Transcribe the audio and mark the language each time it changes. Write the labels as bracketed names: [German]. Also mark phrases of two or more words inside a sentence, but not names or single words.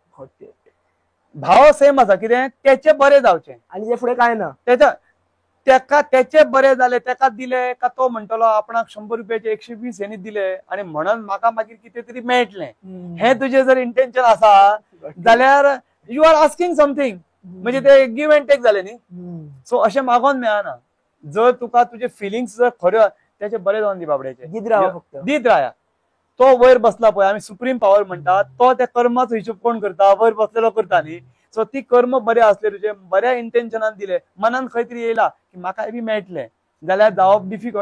[Konkani] भाव सेम आसा कितें त्याचे बरें जावचें आनी जे फुडें काय ना तेका त्याचे बरें जालें तेका दिले का तो म्हणटलो आपणाक 100 रुपयाचे 120 हेनी दिले आनी म्हणून म्हाका मागीर कितें तरी मेळटलें. हे तुजें जर इंटेन्शन आसा जाल्यार [English] you are asking something, [Konkani] म्हणजे ते [English] give and take [Konkani] जालें न्ही. सो अशें मागोन मेळना. जर तुका तुजे फिलिंग्स जर खऱ्यो त्याचे बरें जावन दी बाबड्याचे दीत राया. तो वयर बसला पळय आमी सुप्रीम पावर म्हणटा तो त्या कर्माचो हिशोब कोण करता? वयर बसलेलो करता न्ही. सो ती कर्म बरे असले तुजे बऱ्या इंटेन्शनान दिले, मनान खंय तरी येयला की म्हाका बी मेळटलें जाल्यार जावप डिफिकल्ट.